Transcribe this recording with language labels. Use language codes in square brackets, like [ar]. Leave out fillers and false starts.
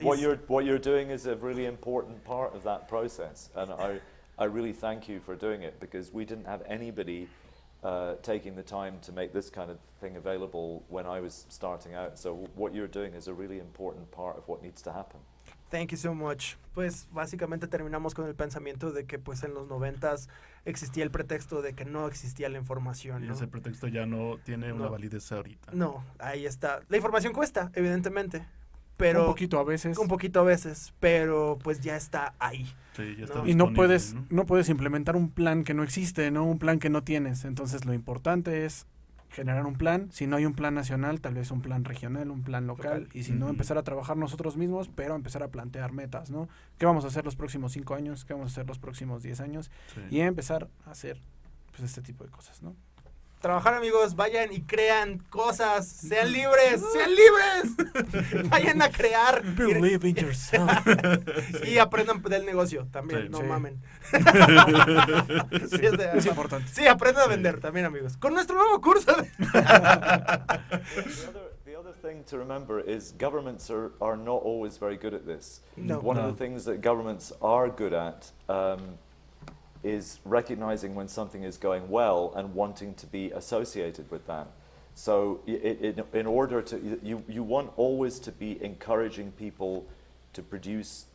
[en] What you're doing is a really important part of that process. And I really thank you for doing it, because we didn't have anybody taking the time to make this kind of thing available when I was starting out. So what you're doing is a really important part of what needs to happen. Thank you so much. [es] Pues básicamente terminamos con el pensamiento de que pues en los 90s existía el pretexto de que no existía la información, y ¿no? ese pretexto ya no tiene una validez ahorita. No, ahí está. La información cuesta, evidentemente, pero un poquito a veces, pero pues ya está ahí. Sí, ya está. Y no puedes implementar un plan que no existe, ¿no? Un plan que no tienes. Entonces lo importante es generar un plan. Si no hay un plan nacional, tal vez un plan regional, un plan local. Y si no, empezar a trabajar nosotros mismos, pero empezar a plantear metas, ¿no? ¿Qué vamos a hacer los próximos 5 años? ¿Qué vamos a hacer los próximos 10 años? Sí. Y empezar a hacer pues este tipo de cosas, ¿no? Trabajar, amigos, vayan y crean cosas, sean libres, sean libres, vayan a crear. [en] Believe in yourself. [es] Y aprendan del negocio también, no mamen. Es importante. Sí, aprendan a vender también, amigos, con nuestro nuevo curso. [en] The other thing to remember is governments are not always very good at this. [es] No. [en] One of the things that governments are good at is recognizing when something is going well and wanting to be associated with that. So in order to, you want always to be encouraging people to produce